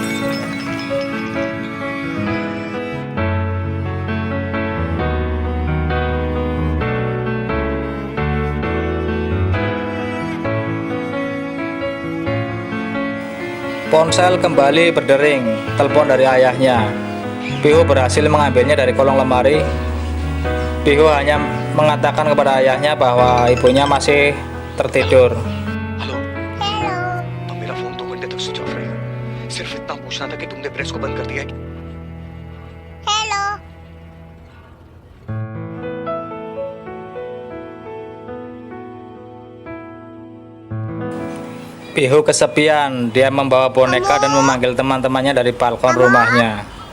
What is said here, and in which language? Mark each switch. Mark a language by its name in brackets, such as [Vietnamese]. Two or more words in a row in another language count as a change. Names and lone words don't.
[Indonesian] Ponsel kembali berdering, telepon dari ayahnya. Pihu berhasil mengambilnya dari kolong lemari. Pihu hanya mengatakan kepada ayahnya bahwa ibunya masih tertidur. Halo. [Hindi] तो मेरा फोन 2 घंटे तक [English] switch off [Hindi] रहेगा. सिर्फ इतना पूछना था कि तुमने प्रेस को बंद कर दिया है. Hello. [Indonesian] Pihu kesepian, dia membawa boneka dan memanggil teman-temannya dari balkon rumahnya.